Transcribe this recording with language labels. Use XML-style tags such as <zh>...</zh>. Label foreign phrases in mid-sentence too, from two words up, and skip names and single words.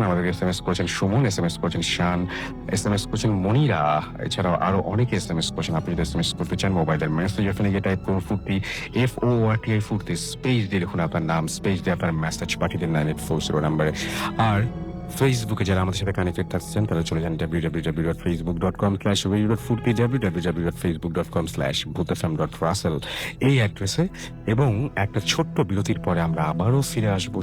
<bn>আমাদেরকে SMS করেছেন সুমন, SMS করেছেন শান, SMS করেছেন মনিরা। এছাড়াও আরো অনেকে SMS করেছেন। আপনি যদি SMS করতে চান, মোবাইলের মেসেজ ওখানে গিয়ে টাইপ করুন ফুর্তি, FORTI ফুর্তি, স্পেস দিয়ে লিখুন আপনার নাম, স্পেস দিয়ে আপনার মেসেজ পাঠিয়ে দিন 9840 নাম্বারে। আর ফেসবুকে যারা আমাদের সাথে কানেক্টেড থাকছেন তারা চলে যান www.facebook.com/radio.furti, www.facebook.com/bhuthfm.russell এই অ্যাড্রেসে। এবং একটা ছোট্ট বিরতির পরে আমরা আবারও ফিরে আসবো।</bn>